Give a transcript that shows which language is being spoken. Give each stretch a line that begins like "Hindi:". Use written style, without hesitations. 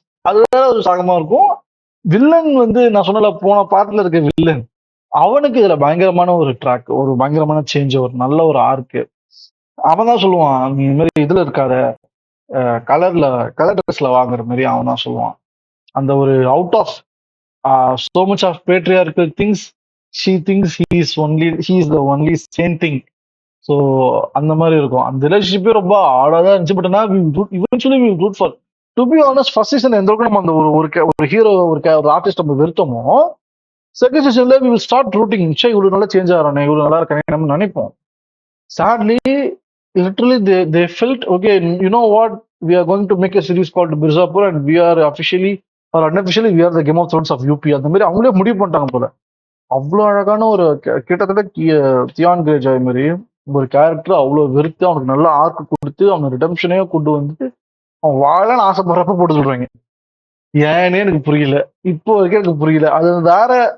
Tamil: அது வேற ஒரு சாகமா இருக்கும். வில்லன் வந்து நான் சொன்னல, போன பார்ட்ல இருக்க வில்லன், அவனுக்கு இதுல பயங்கரமான ஒரு ட்ராக், ஒரு பயங்கரமான சேஞ்ச், ஒரு நல்ல ஒரு ஆர்க்கு. அவன் தான் சொல்லுவான், நீ இந்த மாதிரி இதுல இருக்காத, கலர் ட்ரெஸ்ல வாங்குற மாதிரி அவன் தான் சொல்லுவான். அந்த ஒரு
English: Out of so much of patriarchal things, she thinks he is the only same thing.
Tamil: So அந்த மாதிரி இருக்கும். அந்த ரிலேஷன்ஷிப்பே ரொம்ப ஆடாதான் இருந்துச்சு. பட் ஆனால்
English: eventually we root for, to be honest,
Tamil: first season எந்த அளவுக்கு நம்ம அந்த ஒரு ஹீரோ, ஒரு ஆர்டிஸ்ட் நம்ம வெறுத்தோமோ, செகண்ட் சீசன்ல
English: We will start rooting.
Tamil: இவ்வளவு நல்லா சேஞ்ச் ஆகிறானே, இவ்வளவு நல்லா இருக்கானே நம்ம நினைப்போம்.
English: sadly, literally they felt, okay, you know what, we are going to make a series called Mirzapur and we are officially or unofficially we are the Game of Thrones of UP.
Tamil: அந்த மாதிரி அவங்களே முடிவு பண்ணிட்டாங்க போல. அவ்வளோ அழகான ஒரு கிட்டத்தட்ட தியான் கிரேஜாய் மாதிரி ஒரு கேரக்டர், அவ்வளோ வெறுத்து அவனுக்கு நல்ல ஆர்க்கு கொடுத்து அவனை ரிடம்ஷனே கொண்டு வந்துட்டு அவன் வாழன்னு ஆசைப்படுறப்ப போட்டு சொல்றாங்க. ஏன்னே எனக்கு புரியல, இப்போ வரைக்கும் எனக்கு புரியல. அது வேற